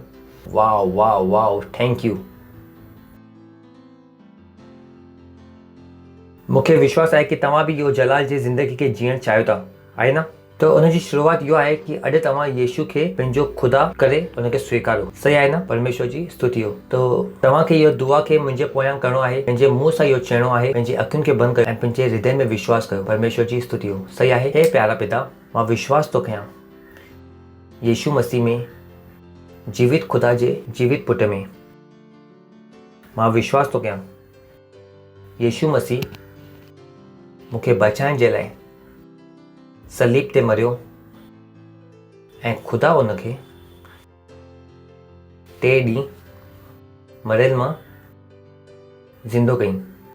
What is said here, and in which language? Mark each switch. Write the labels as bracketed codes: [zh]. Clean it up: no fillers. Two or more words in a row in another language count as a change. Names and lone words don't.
[en] Wah, thank you. [sd] मूंखे विश्वास आहे कि तव्हां बि इहो जलाल जी ज़िंदगी खे जीअण चाहियो था, आहे न? त उनजी शुरूआत इहो आहे कि अॼु तव्हां यीशु खे पंहिंजो ख़ुदा करे उनखे स्वीकारो। सही आहे न? परमेश्वर जी स्तुति हो। त तव्हांखे इहो दुआ खे मुंहिंजे पोयां करिणो आहे, पंहिंजे मुंहं सां इहो चइणो आहे, पंहिंजी अखियुनि खे बंदि कयो ऐं पंहिंजे हृदय में विश्वास कयो। परमेश्वर जी स्तुति हो। सही आहे? हे प्यारा पिता, मां विश्वास थो कयां यीशु मसीह में, जीवित ख़ुदा जे जीवित पुट में। मां विश्वास थो कयां यीशु मसीह मूंखे बचाइण जे लाइ सलीब ते मरियो ऐं ख़ुदा उनखे 3 ॾींहं मरियल मां ज़िंदो कई।